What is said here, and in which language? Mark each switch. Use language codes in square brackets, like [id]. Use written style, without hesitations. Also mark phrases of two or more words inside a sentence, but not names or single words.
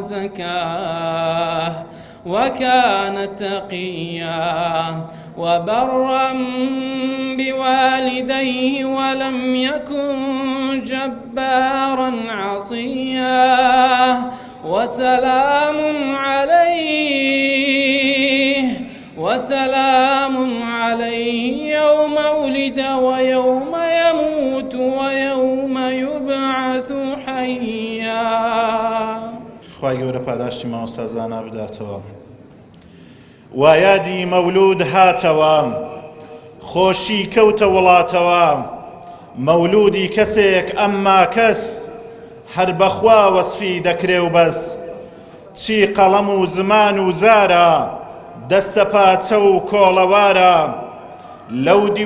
[ar] وزكاة وكان تقيا وبرا بوالديه ولم يكن جبارا عصيا. وسلام عليه يوم ولد ويوم يموت ويوم يبعث حيا. [ckb] خواهی گەورە پاداشتی مامۆستازانە بداتەوە. وایادی مەولود هاتەوە خۆشی کەوتە وڵاتەوە مەولودی کەسێک ئەمما کەس هەر بەخوا وەسفی دەکرێ و بەس چی قەڵەم و زمان و زارە دەستە پاچە و کۆڵەوارە لەودی